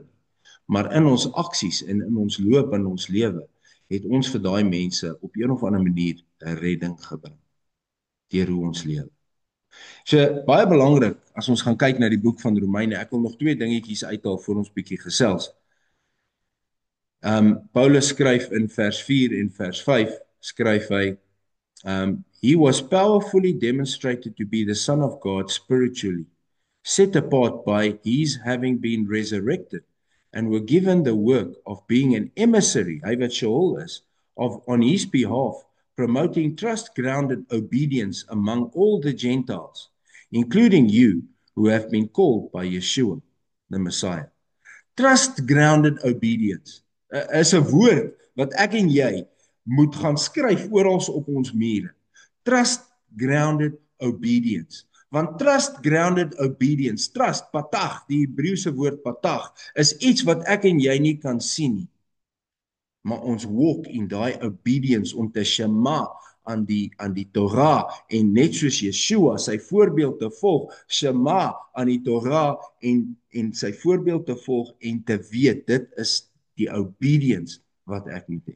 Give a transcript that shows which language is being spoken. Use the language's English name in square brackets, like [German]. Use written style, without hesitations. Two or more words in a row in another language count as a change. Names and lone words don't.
[Afrikaans] Maar in ons aksies en in ons loop in ons lewe, het ons vir daai mense op een of ander manier 'n redding gebring deur hoe ons lewe. So baie belangrik as ons gaan kyk na die boek van Romeine. Ek wil nog twee dingetjies uithaal voor ons bietjie gesels. Paulus skryf in vers 4 en vers 5 skryf hy [English] he was powerfully demonstrated to be the son of God spiritually, set apart by his having been resurrected and were given the work of being an emissary, [Afrikaans] hy wat Sheol is, [English] of on his behalf promoting trust-grounded obedience among all the Gentiles, including you who have been called by Yeshua, the Messiah. Trust-grounded obedience [Afrikaans] is 'n woord wat ek en jy moet gaan skryf oral op ons mure. [English] Trust-grounded obedience. Want trust-grounded obedience, trust, [Afrikaans] patag, die Hebreëse woord patag, is iets wat ek en jy nie kan sien nie. Maar ons walk in daai obedience om te shema aan die Torah en net soos Yeshua sy voorbeeld te volg, shema aan die Torah en sy voorbeeld te volg en te weet dit is die obedience wat ek moet hê.